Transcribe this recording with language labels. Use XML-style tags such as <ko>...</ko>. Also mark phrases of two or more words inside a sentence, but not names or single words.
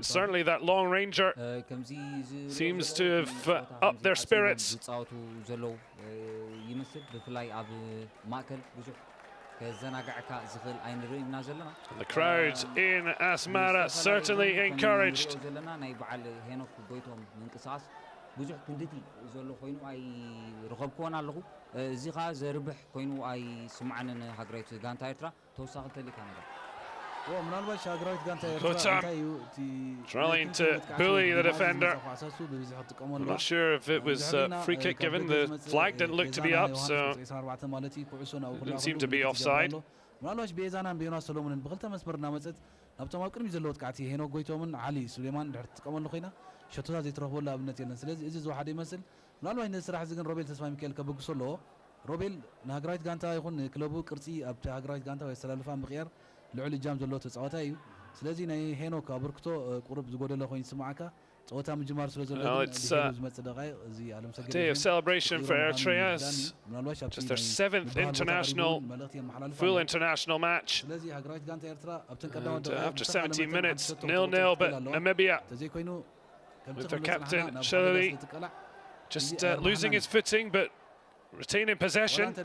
<en>Certainly that long ranger seems to have upped their spirits. And the crowd in Asmara certainly encouraged.</en> <ti>ብዙሕ ክንድቲ ዘሎ ኮይኑ ኣይ ረኸብኩዎን ኣለኹ እዚ ኸ ዘርብሕ ኮይኑ ኣይ ስምዓንን ሃገራዊት ጋንታ ኤርትራ ተወሳኺ ተሊካ ነገር ምናልባት ሃገራዊት ጋንታ ኤርትራ</ti> <en>Qatar trying to bully the defender. I'm not sure if it was a free kick given. The flag didn't look to be up, so didn't seem to be offside.</en> <ti>ምናልባት ቤዛናን ቤና ሰሎሞንን ብክልተ መስመርና መፀት ናብቶም ኣብ ቅድሚ ዘለዎ ጥቃዕቲ ሄኖክ ጎይቶምን ዓሊ ሱሌማን ድሕር ትጥቀመሉ ኮይና ሸቶታት ዘይትረኽበሉ ኣብነት የለን ስለዚ እዚ ዝወሓደ ይመስል ምናልባት ነዚ ስራሕ እዚ ግን ሮቤል ተስፋ ሚካኤል ከበግሶ ኣለዎ ሮቤል ንሃገራዊት ጋንታ ይኹን ክለቡ ቅርፂ ኣብቲ ሃገራዊት ጋንታ ወይ ኣሰላልፋ ምቕያር ልዑል እጃም ዘለዎ ተፃዋታ እዩ ስለዚ ናይ ሄኖክ ኣበርክቶ ቁርብ ዝጎደለ ኮይኑ ይስማዓካ ጸወታ ምጅማር ስለ ዘሎ ዝመጽእ ደቂቕ እዚ ዓለም ሰገድ</ti> <en>day of celebration for Eritrea. Just their 7th international full international match. And after 17 minutes 0-0, but Namibia with their captain Shalali just losing his footing but retaining possession.</en>